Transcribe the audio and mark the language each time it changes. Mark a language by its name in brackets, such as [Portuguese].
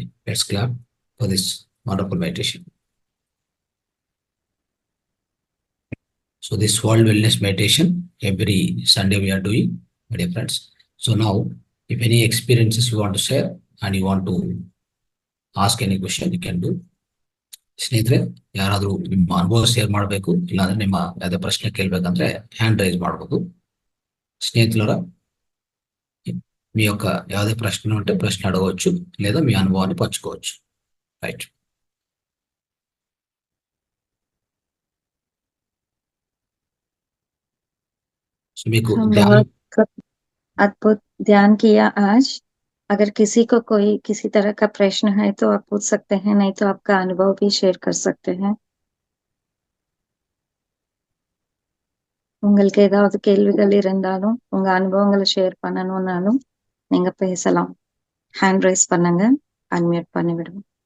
[English] Let's clap for this wonderful meditation. So, this World Wellness Meditation, every Sunday we are doing, my dear friends. So, now, if any experiences you want to share and you want to ask any question, you can do. [Kannada] ಸ್ನೇಹಿತರೆ, ಯಾರಾದರೂ ನಿಮ್ಮ ಅನುಭವ share ಮಾಡಬೇಕು, ಇಲ್ಲಾಂದ್ರೆ ನಿಮ್ಮ ಯಾವುದೇ ಪ್ರಶ್ನೆ ಕೇಳಬೇಕಂದ್ರೆ [English] hand raise [Kannada] ಮಾಡಬಹುದು. [Telugu] స్నేహితులారా, మీ యొక్క [Kannada] ಯಾವುದೇ [Telugu] ప్రశ్న ఉంటే ప్రశ్న అడగవచ్చు, లేదా మీ అనుభవాన్ని పంచుకోవచ్చు. [English] Right. [Telugu] సో మీకు [Hindi] अद्भुत ध्यान किया आज. अगर किसी को कोई किसी तरह का प्रश्न है तो आप पूछ सकते हैं, नहीं तो आपका अनुभव भी शेयर कर सकते हैं. [Tamil] உங்களுக்கு ஏதாவது கேள்விகள் இருந்தாலும் உங்க அனுபவங்களை ஷேர் பண்ணணும்னாலும் நீங்க பேசலாம். ஹேண்ட் ரைஸ் பண்ணுங்க, அன்மியூட் பண்ணி விடுங்க.